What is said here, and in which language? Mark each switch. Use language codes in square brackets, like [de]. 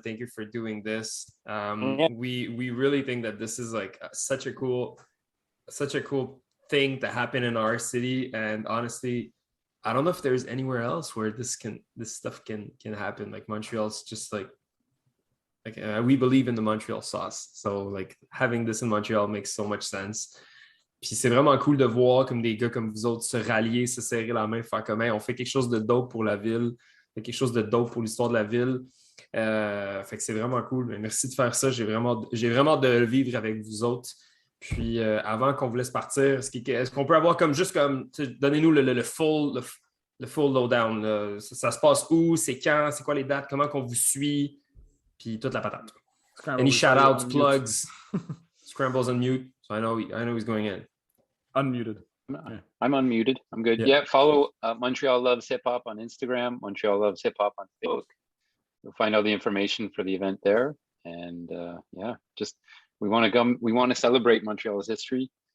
[en] Thank you for doing this. We really think that this is like such a cool thing to happen in our city, and honestly, I don't know if there's anywhere else where this stuff can happen. Like, Montreal's just like we believe in the Montreal sauce. So like having this in Montreal makes so much sense. [fr] Puis c'est vraiment cool de voir comme des gars comme vous autres se rallier, se serrer la main, faire comme on fait quelque chose de dope pour la ville, quelque chose de dope pour l'histoire de la ville. Fait que c'est vraiment cool. Mais merci de faire ça. J'ai vraiment de le vivre avec vous autres. Puis avant qu'on vous laisse partir, est-ce qu'on peut avoir donnez-nous le [en] full lowdown. [fr] Là. Ça se passe où? C'est quand? C'est quoi les dates? Comment qu'on vous suit? Puis toute la patate. [en] Any shout-outs, plugs? Scramble's on mute, so I know he's going in. Unmuted. I'm unmuted. I'm good. Yeah, follow Montreal Loves Hip Hop on Instagram, Montreal Loves Hip Hop on Facebook. You'll find all the information for the event there. And just we want to celebrate Montreal's history.